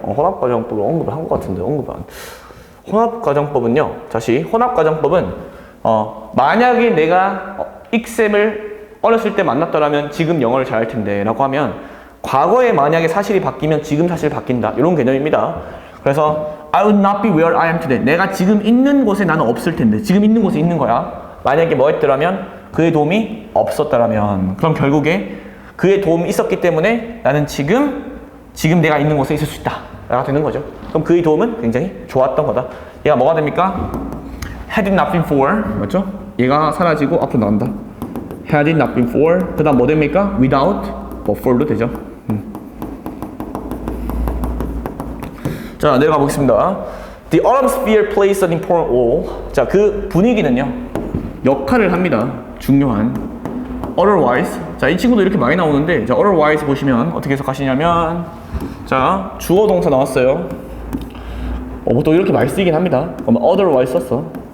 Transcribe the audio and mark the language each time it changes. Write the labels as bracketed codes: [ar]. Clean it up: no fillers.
[ko] 혼합가정법을 언급을 한 것 같은데 혼합가정법은요. 다시 혼합가정법은 만약에 내가 익쌤을 어렸을 때 만났더라면 지금 영어를 잘할 텐데 라고 하면 과거에 만약에 사실이 바뀌면 지금 사실이 바뀐다 이런 개념입니다. [en] 그래서 I would not be where I am today. [ko] 내가 지금 있는 곳에 나는 없을 텐데 지금 있는 곳에 있는 거야. 만약에 뭐 했더라면 그의 도움이 없었더라면 그럼 결국에 그의 도움이 있었기 때문에 나는 지금 내가 있는 곳에 있을 수 있다 라고 되는 거죠. 그럼 그의 도움은 굉장히 좋았던 거다. 얘가 뭐가 됩니까? [en] Had it not been for, [ko] 맞죠? 얘가 사라지고 앞으로 나온다. [en] Had it not been for, [ko] 그 다음 뭐 됩니까? [en] Without, but for도 되죠. [ko] 자, 내려가 보겠습니다. [en] The autumn sphere plays an important role. [ko] 자, 그 분위기는요 역할을 합니다. 중요한. Otherwise, 자, 이 친구도 이렇게 많이 나오는데, 자, otherwise 보시면 어떻게 해석하시냐면, 자, 주어 동사 나왔어요. 보통 이렇게 많이 쓰이긴 합니다. 그러면 otherwise 썼어.